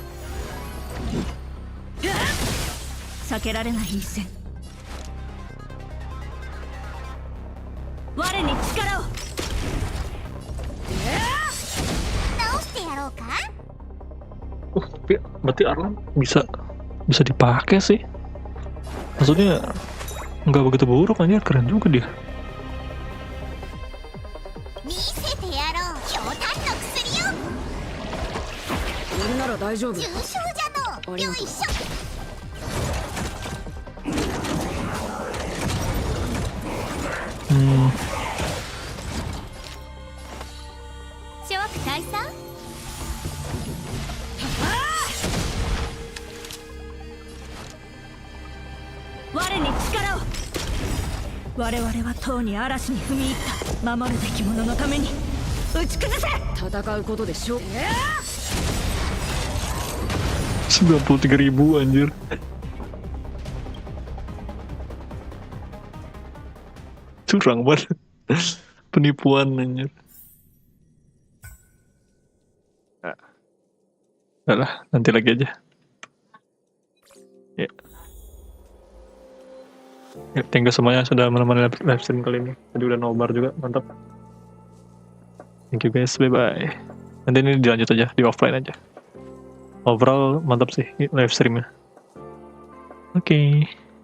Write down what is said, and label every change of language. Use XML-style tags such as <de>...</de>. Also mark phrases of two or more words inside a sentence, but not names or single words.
<ja>避けられない一戦我に力を直してやろうか</ja> <id>Tapi berarti Arlan bisa dipakai sih. Maksudnya nggak begitu buruk, anjir, keren juga dia.</id> <ja>見せてやろ大丈夫。重傷じゃのよいしょ。諸悪退散。我に力を。我々はとうに嵐に踏み入った。守るべき者のために打ち崩せ。戦うことでしょ。</ja> <id>93.000 anjir. Curang banget. Penipuan anjir. Nah, lah, nanti lagi aja. Ya. Ya,</id> <en>thank you</en> <id>semuanya sudah menemani</id> <en>live stream</en> <id>kali ini. Tadi udah nobar juga, mantap.</id> <en>Thank you guys, bye-bye.</en> <id>Nanti ini dilanjut aja, di offline aja. Overall mantap sih</id> <en>live streamnya.</en> <id>Oke.</id>